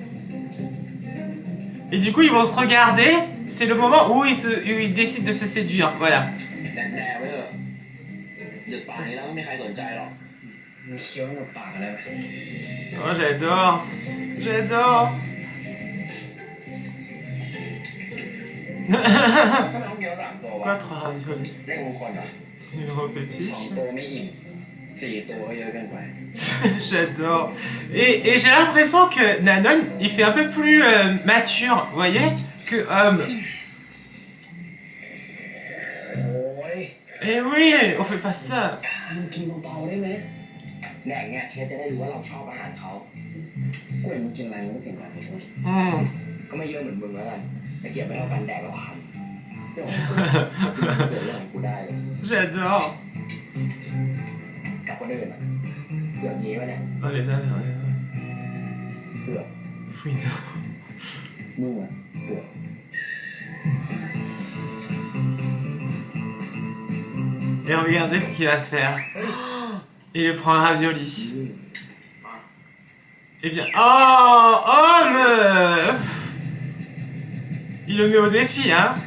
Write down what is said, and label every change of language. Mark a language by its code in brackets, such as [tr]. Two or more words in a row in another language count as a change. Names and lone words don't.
[fr] Et du coup, ils vont se regarder. C'est le moment où ils décident de se séduire. Voilà. Oh, j'adore. J'adore. [th] ทำไมต้องเกี๊ยว3 ตัววะ [fr] Quoi, 3 raviolis [th] เรียกมงคลเหรอ [fr] Numéro fétiche. [th] 2 ตัวไม่อิ่ม4 ตัวก็เยอะเกินไป [fr] J'adore. Et j'ai l'impression que Nanon, il fait un peu plus mature, vous voyez, que Homme. โอ้ย Eh oui, on fait pas ça. [th] มึงกินเบาๆได้ไหมแดกเนี่ยเชฟจะได้รู้ว่าเราชอบอาหารเขากล้วยมึงกินอะไรมึงก็สิ่งนั้น Hmm. ก็ไม่เยอะเหมือนมึงแล้วกันแต่เกี่ยวไม่เท่ากันแดกแล้วคันเดี๋ยวเสือเรื่องของกูได้เลย [fr] J'adore. [th] กับคนอื่นอะเสือกงี้วะเนี่ย [fr] Oh les gars, [th] เสือก [fr] Fouine. [th] มึงอะเสือก [fr] Et regardez ce qu'il va faire. Il prend un ravioli. Et bien... Oh, Homme. Il le met au défi, hein.